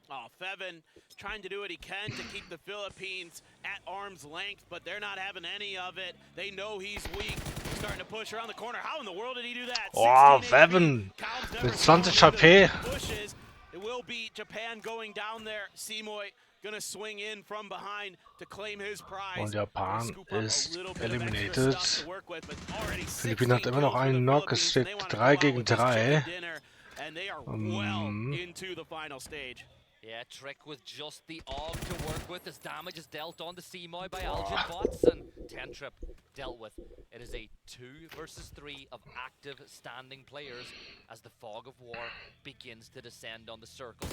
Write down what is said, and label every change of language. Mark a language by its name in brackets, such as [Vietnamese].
[English] Oh, Fevin trying to do what he can to keep the Philippines at arm's length, but they're not having any of it. They know he's weak. Starting to push around the corner. How in the world did he do that? [German] Oh, Fevin mit 20 HP. [English] Pushes. It will be Japan going down there. Simoy gonna swing in from behind to claim his prize. [German] Und Japan ist eliminated. Philippinen hat immer noch einen Knock. Es steht 3 gegen 3. [English] And they are well into the final stage. Yeah, Trick with just the AUG to work with as damage is dealt on to Simoy by Algin bots, and 10 Trip dealt with. It is a 2 versus 3 of active standing players as the fog of war begins to descend on the circle.